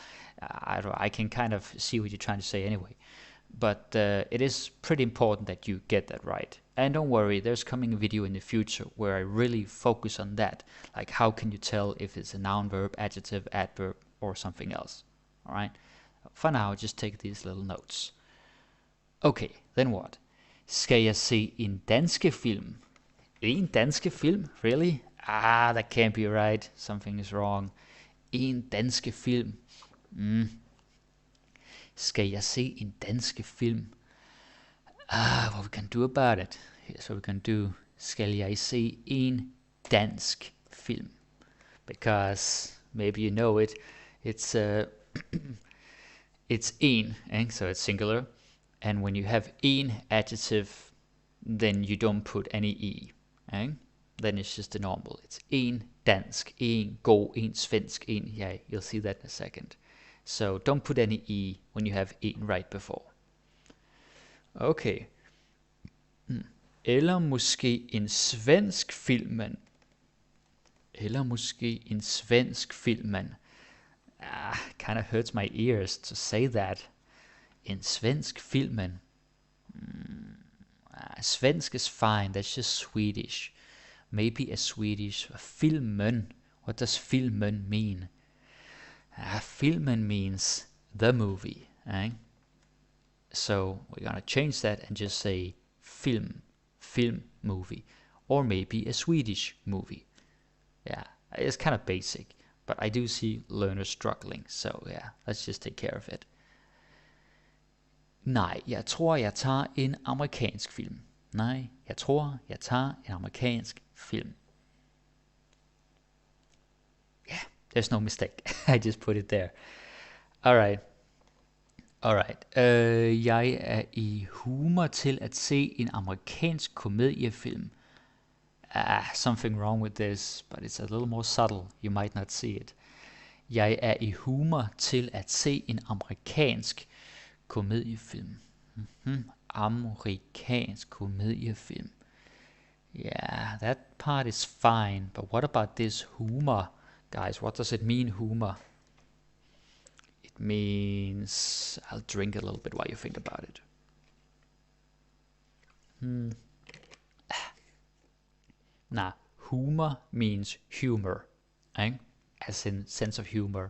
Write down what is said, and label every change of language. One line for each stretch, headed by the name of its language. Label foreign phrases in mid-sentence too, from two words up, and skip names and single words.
English: I can kind of see what you're trying to say anyway. But it is pretty important that you get that right. And don't worry, there's coming a video in the future where I really focus on that. Like, how can you tell if it's a noun, verb, adjective, adverb, or something else? Alright? For now, just take these little notes. Okay, then what?
Danish: Skal jeg se en danske film? En danske film?
English: Really? That can't be right. Something is wrong.
Danish: En danske film. Skal jeg se en danske film?
English: What we can do about it? So we can do,
Danish: skal jeg se en dansk film?
English: Because maybe you know it. It's it's en, so it's singular. And when you have en adjective, then you don't put any e. Then it's just the normal.
Danish: It's en dansk, en god, en svensk, en.
English: Yeah, you'll see that in a second. So don't put any e when you have en right before. Okay.
Danish: Eller måske en svensk filmen. Eller måske en svensk filmen.
English: Kind of hurts my ears to say that.
Danish: En svensk filmen.
English: Svensk is fine, that's just Swedish. Maybe a Swedish. Filmen. What does filmen mean? Filmen means the movie. So we're gonna change that and just say film movie, or maybe a Swedish movie. Yeah, it's kind of basic, but I do see learners struggling, so yeah, let's just take care of it.
Danish: Nej, jeg tror jeg tager en amerikansk film. Nej, jeg tror jeg tager en amerikansk film.
English: Yeah, there's no mistake. I just put it there. Alright.
Danish: Jeg er i humor til at se en amerikansk komediefilm.
English: Something wrong with this, but it's a little more subtle. You might not see it.
Danish: Jeg er i humor til at se en amerikansk komediefilm. Amerikansk komediefilm.
English: Yeah, that part is fine, but what about this humor? Guys, what does it mean, humor? It means... I'll drink a little bit while you think about it. Nah, humor means humor, as in sense of humor.